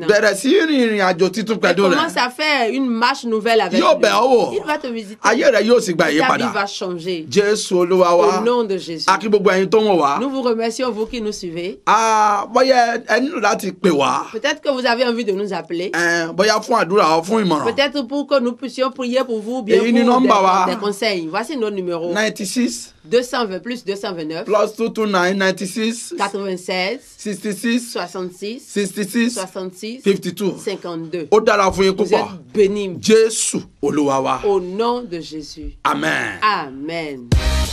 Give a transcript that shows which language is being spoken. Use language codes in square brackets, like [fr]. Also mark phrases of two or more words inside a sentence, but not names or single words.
[yo] bẹ̀rẹ̀ sí rìnrìn àjò títún [fr] Et [yo] pẹ̀lú [fr] commence [yo] rẹ̀. [fr] à faire une marche nouvelle avec [yo] Yóò [fr] lui. [yo] bẹ̀ ọ́ wò. [fr] Il va te visiter. [yo] Ayé rẹ̀ yóò sì gba [fr] Ta vie [yo] ìyípadà. [fr] va changer. [yo] Jésù Olúwa wa. [fr] Au nom de Jésus. [yo] A kí gbogbo ẹ̀yin tó ń wò wá. [fr] Nous vous remercions, vous qui nous suivez. [yo] Bóyá ẹ nílò láti pè wá. [fr] Peut-être que vous avez envie de nous appeler. [yo] Bóyá fún àdúrà ọ fún ìmọ̀ràn. [fr] Peut-être pour que nous puissions prier pour vous, bien [yo] Èyí ni [fr] pour [yo] nọ́mbà wa. [fr] des conseils. Voici nos numéros. 96 220 plus 229 plus 229 96 96 66 66 66 66 52. 52. [yo] Ó dára fún yín [fr] Vous [yo] púpọ̀. [fr] êtes bénis [yo] Jésù Olúwa wa. [fr] au nom de Jésus. [yo] Amen. [fr] Amen.